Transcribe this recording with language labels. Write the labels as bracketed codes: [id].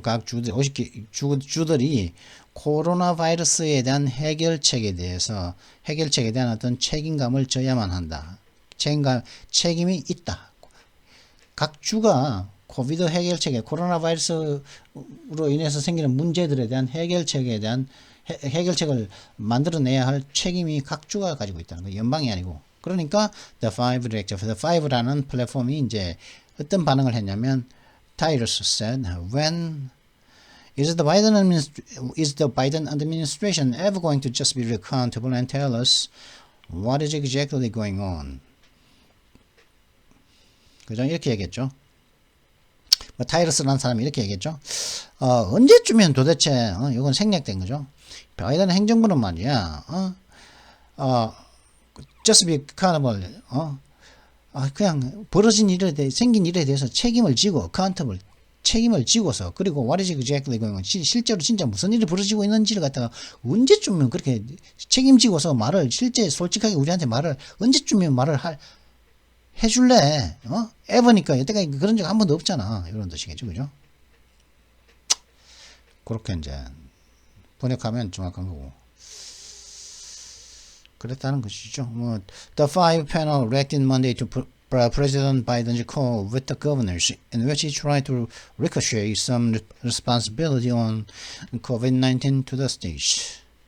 [ko] 각 주들 50개 주들이 코로나 바이러스에 대한 해결책에 대한 어떤 책임감을 져야만 한다. 책임이 있다. 각 주가 코비드 해결책에, 코로나 바이러스로 인해서 생기는 문제들에 대한 해결책을 만들어내야 할 책임이 각 주가 가지고 있다는 거예요. 연방이 아니고. 그러니까 The Five라는 플랫폼이 이제 어떤 반응을 했냐면, [en] Tyrus said, when is the Biden administration ever going to just be accountable and tell us what is exactly going on? [ko] 그죠? 이렇게 얘기했죠. 타이러스라는 사람이 이렇게 얘기했죠. 언제쯤이면 도대체 이건 생략된 거죠. 바이든 행정부는 말이야. [en] just be accountable. [ko] 그냥 생긴 일에 대해서 책임을 지고 accountable, 책임을 지고서, 그리고 [en] what is exactly going on, [ko] 실제로 진짜 무슨 일이 벌어지고 있는지를 갖다가 언제쯤이면 그렇게 책임지고서 실제 솔직하게 우리한테 언제쯤이면 말을 해줄래? 에버니까 여태까지 그런 적 한 번도 없잖아. 이런 뜻이겠죠, 그죠? 그렇게 이제 번역하면 정확한 거고. 그랬다는 것이죠. [en] The five panel reacted Monday to President Biden's call with the governors, in which he tried to ricochet some responsibility on COVID-19 to the states.